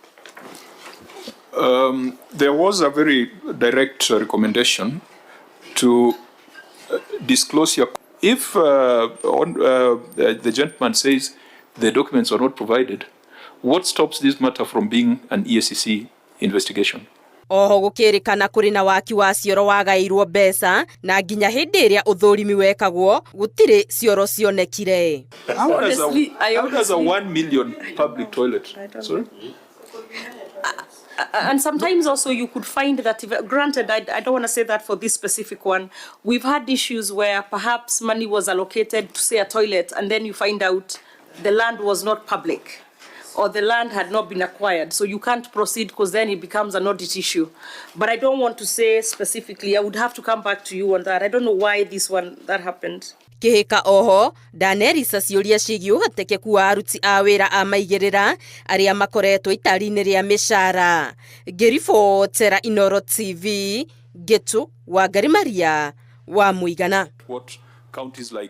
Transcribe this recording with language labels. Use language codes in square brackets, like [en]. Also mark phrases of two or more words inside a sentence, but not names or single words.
[en] There was a very direct recommendation to disclose your... If the gentleman says the documents are not provided, what stops this matter from being an EACC investigation? [ki] Oho gũkĩrĩkana kũrĩ na waki wa cioro wagairwo mbeca na nginya hĩndĩ ĩrĩa ũthũrimi wekagwo gũtirĩ cioro cionekire. [en] How does a 1 million public toilet? Sorry? And sometimes also you could find that, granted, I don't want to say that for this specific one, we've had issues where perhaps money was allocated to, say, a toilet, and then you find out the land was not public, or the land had not been acquired, so you can't proceed because then it becomes an audit issue. But I don't want to say specifically. I would have to come back to you on that. I don't know why that happened. [ki] Kihika oho ndanerisa ciũria ciĩgiĩ ũhotekeku wa aruti a wĩra a maigĩrĩra arĩa makoretwo itari-inĩ rĩa mĩcara. Ngĩribotera Inooro TV, Getu wa Ngari Maria wa Mũigana. [en] What counties like